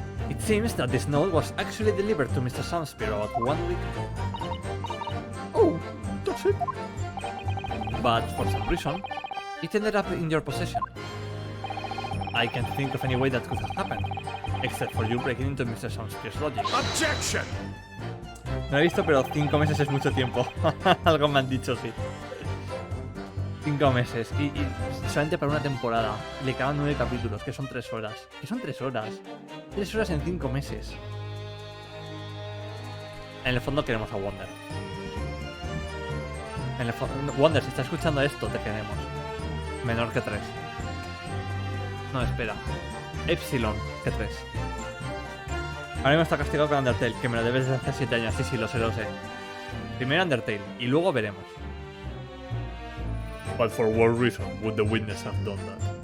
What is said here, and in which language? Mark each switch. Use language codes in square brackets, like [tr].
[en] It seems that this note was actually delivered to Mr. Sunspear about 1 week ago. Oh, that's it. But for some reason, it ended up in your possession. I can't think of any way that could have happened, except for you breaking into Mr. Sunspear's logic. Objection! [es] No he visto, pero 5 meses es mucho tiempo. Algo me han dicho, sí. 5 meses. Y solamente para una temporada. Le quedaban 9 capítulos, que son 3 horas. Que son 3 horas. 3 horas en 5 meses. En el fondo queremos a Wonder. En el fondo... Wonder, si estás escuchando esto, te queremos. Menor que 3. No, espera. Epsilon que 3. Ahora mismo está castigado con Undertale, que me lo debes desde hace 7 años. Sí, lo sé, lo sé. Primero Undertale, y luego veremos. [en] But for what reason would the witness have done that?